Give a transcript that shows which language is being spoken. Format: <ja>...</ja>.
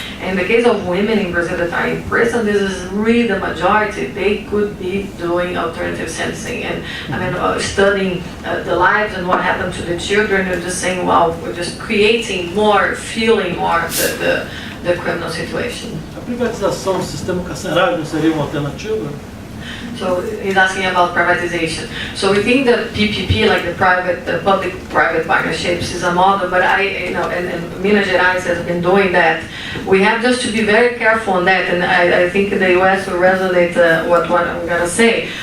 <en>In the case of women in Brazil that are in prison, this is really the majority. They could be doing alternative sentencing and studying the lives and what happened to the children and just saying, wow, we're just creating more, feeling more the criminal situation.</en> <pt>A privatização do sistema carcerário não seria uma alternativa?</pt> <en>So he's asking about privatization. So we think that PPP, like the public-private partnerships, is a model. But and Minas Gerais has been doing that. We have just to be very careful on that. And I think the US will resonate what I'm going to say.</en>